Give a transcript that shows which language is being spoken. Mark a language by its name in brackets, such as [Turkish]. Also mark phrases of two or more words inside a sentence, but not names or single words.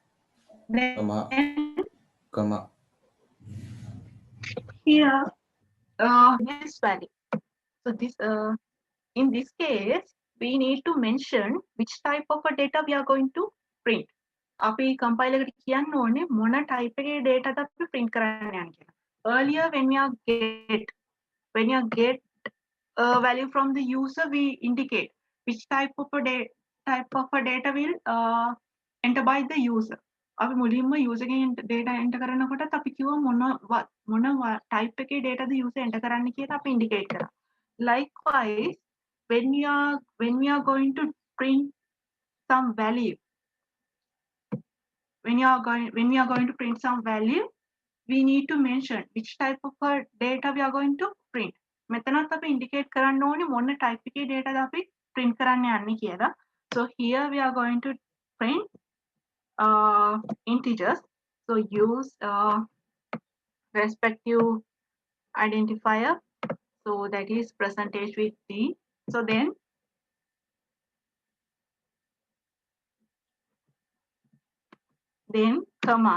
[English] Then Comma. here this value. So this in this case, we need to mention which type of a data we are going to print. [Sinhala] අපි compiler එකට කියන්න ඕනේ මොන type එකේ data ද අපි print කරන්න යන්නේ කියලා. [English] Earlier when you get a value from the user, we indicate which type of a data will enter by the user. [Sinhala] අපි මුලින්ම user ගෙන් [English] data enter [Sinhala] කරනකොටත් අපි කිව්වා මොන type එකේ data ද [English] user enter [Sinhala] කරන්න කියලා අපි indicate කරා. [English] Likewise, when we are going to print some value, when we are going to print some value, we need to mention which type of data we are going to print. [Sinhala] මෙතනත් අපි indicate කරන්න ඕනේ මොන type එකේ data ද අපි print කරන්න යන්නේ කියලා. [English] So here we are going to print integers. So use respective identifier. So that is percentage with D. So then comma.